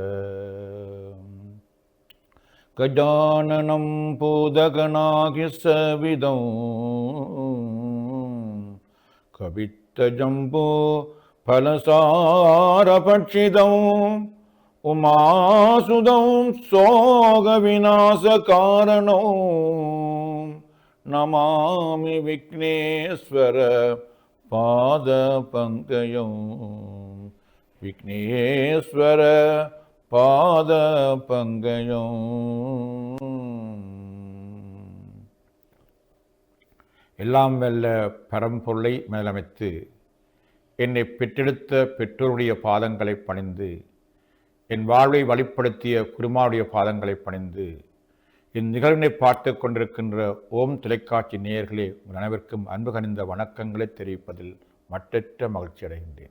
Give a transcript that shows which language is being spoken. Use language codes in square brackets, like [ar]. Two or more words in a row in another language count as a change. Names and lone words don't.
[sa] गजाननं भूतगणाधिसेवितं कवित्तजम्बो फलसारभक्षितं उमासुतं शोकविनाशकारणं नमामि विघ्नेश्वर पादपङ्कजं। विघ्नेश्वर பாதபங்கயம். [ta] எல்லாம் வல்ல பரம்பொருளை மேலமைத்து என்னை பெற்றெடுத்த பெற்றோருடைய பாதங்களை பணிந்து என் வாழ்வை வழிப்படுத்திய குருமாவுடைய பாதங்களை பணிந்து இந்நிகழ்வினை பார்த்து கொண்டிருக்கின்ற ஓம் தொலைக்காட்சி நேயர்களே, உங்கள் அனைவருக்கும் அன்பு கனிந்த வணக்கங்களை தெரிவிப்பதில் மட்டற்ற மகிழ்ச்சி அடைகின்றேன்.